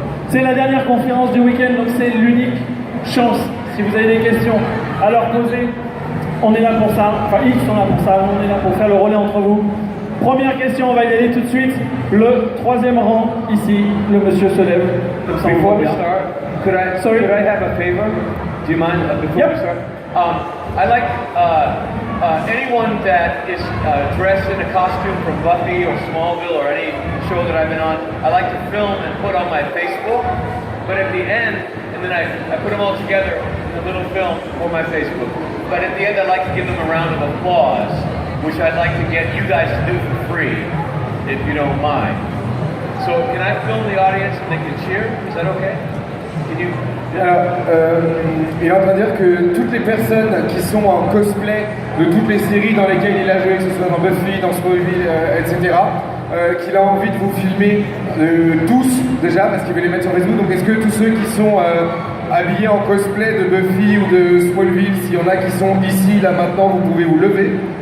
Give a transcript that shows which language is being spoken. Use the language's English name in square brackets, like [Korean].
[French] C'est la dernière conférence du week-end, donc c'est l'unique chance. Si vous avez des questions à leur poser, on est là pour ça. Enfin, ils sont là pour ça, on est là pour faire le relais entre vous. Première question, on va y aller tout de suite. Le troisième rang, ici, le monsieur se lève. Comme ça, on [English] Before [French] voit [English] we [French] bien. [English] start, could I have a favor? Do you mind before Yep. we start? I like anyone that is dressed in a costume from Buffy or Smallville or any show that I've been on. I like to film and put on my Facebook, but at the end, and then I put them all together in a little film for my Facebook. But at the end, I like to give them a round of applause, which I'd like to get you guys to do for free, if you don't mind. So can I film the audience and they can cheer? Is that okay? Can you? [French] Alors, il est en train de dire que toutes les personnes qui sont en cosplay de toutes les séries dans lesquelles il a joué, que ce soit dans Buffy, dans Smallville, etc., qu'il a envie de vous filmer tous déjà, parce qu'il veut les mettre sur Facebook. Donc est-ce que tous ceux qui sont habillés en cosplay de Buffy ou de Smallville, s'il y en a qui sont ici, là, maintenant, vous pouvez vous lever?